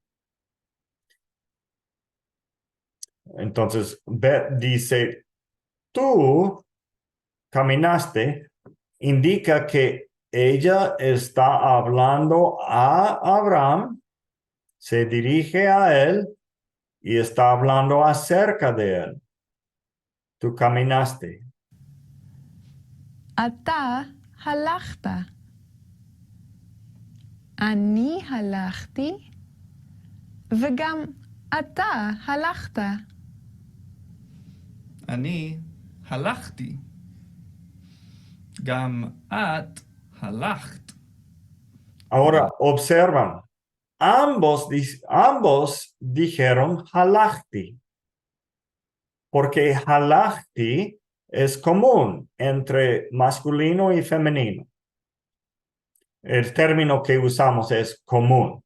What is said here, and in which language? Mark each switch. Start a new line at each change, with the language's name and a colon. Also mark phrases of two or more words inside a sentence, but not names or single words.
Spanish: Entonces, Beth dice, tú caminaste, indica que ella está hablando a Abraham, se dirige a él y está hablando acerca de él. Tú caminaste.
Hebrew: אתה הלכת. אני הלכתי, וגם אתה הלכת. אני הלכתי. גם את הלכת.
Spanish: Ahora observan, ambos dijeron halachti, porque halachti es común entre masculino y femenino. El término que usamos es común.